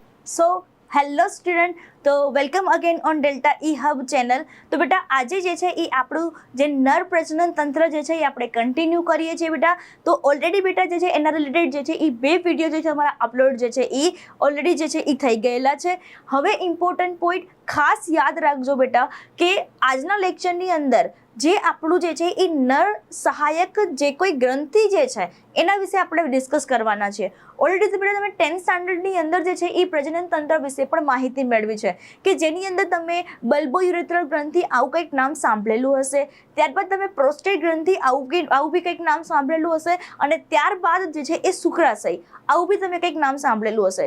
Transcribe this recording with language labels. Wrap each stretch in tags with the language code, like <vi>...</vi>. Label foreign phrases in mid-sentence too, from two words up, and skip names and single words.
<en>सो hello student, तो welcome again on Delta E Hub channel.</en> <gu>તો બેટા આજ જે છે ઈ આપણું જે નર પ્રજનન તંત્ર જે છે ઈ આપણે કંટિન્યુ કરીએ છીએ બેટા। તો ઓલરેડી બેટા જે છે એના રિલેટેડ જે છે ઈ બે વિડિયો જે છે અમારા અપલોડ જે છે ઈ ઓલરેડી જે છે ઈ થઈ ગયેલા છે। હવે</gu> <en>important point</en> <gu>ખાસ યાદ રાખજો બેટા કે આજના લેક્ચરની અંદર જે આપણું જે છે એ નર સહાયક જે કોઈ ગ્રંથિ જે છે એના વિશે આપણે ડિસ્કસ કરવાના છે। ઓલરેડી બેટા તમે 10th સ્ટાન્ડર્ડની અંદર જે છે એ પ્રજનન તંત્ર વિશે પણ માહિતી મેળવી છે કે જેની અંદર તમે બલ્બોયુરેથ્રલ ગ્રંથિ આવું કંઈક નામ સાંભળેલું હશે, ત્યારબાદ તમે પ્રોસ્ટેટ ગ્રંથિ આવું બી કંઈક નામ સાંભળેલું હશે અને ત્યારબાદ જે છે એ શુક્રાશય આવું બી તમે કંઈક નામ સાંભળેલું હશે।</gu>